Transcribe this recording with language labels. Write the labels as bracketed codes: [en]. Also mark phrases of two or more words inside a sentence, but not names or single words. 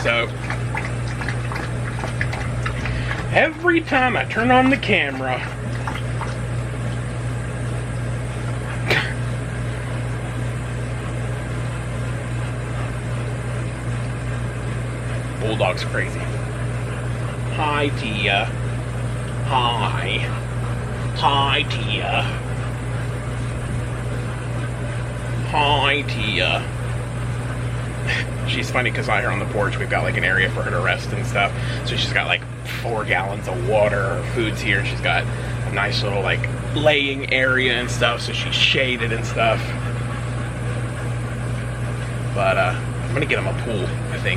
[en] So every time I turn on the camera, Bulldog's crazy. Hi, Tia. Hi. Hi, Tia. Hi, Tia. She's funny because out here on the porch we've got like an area for her to rest and stuff. So she's got like 4 gallons of water. Her food's here. She's got a nice little like laying area and stuff, so she's shaded and stuff. But I'm gonna get him a pool, I think.